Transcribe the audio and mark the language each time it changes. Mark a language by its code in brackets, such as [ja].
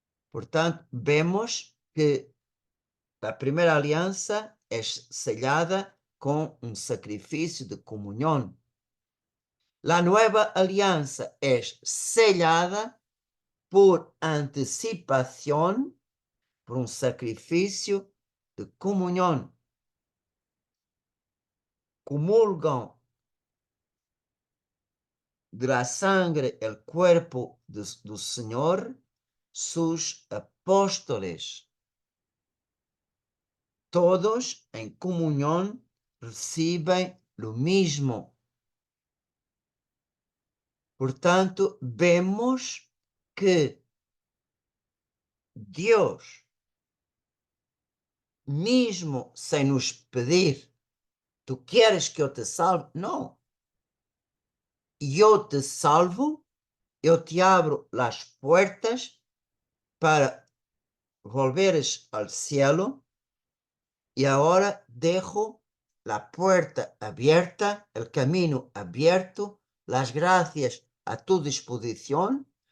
[pt] Portanto, vemos que a primeira aliança é sellada com um sacrifício de comunhão. A nova aliança é sellada por antecipação, por um sacrifício de comunhão. [es] Comulgam de la sangre el cuerpo do Senhor sus apóstoles. [pt] Todos em comunhão recebem o mesmo. Portanto, vemos que Deus, mesmo sem nos pedir, tu queres que eu te salve? Não. Eu te salvo, eu te abro as portas para volveres ao cielo [es] y ahora dejo la puerta abierta, el camino abierto, las gracias a tu disposición.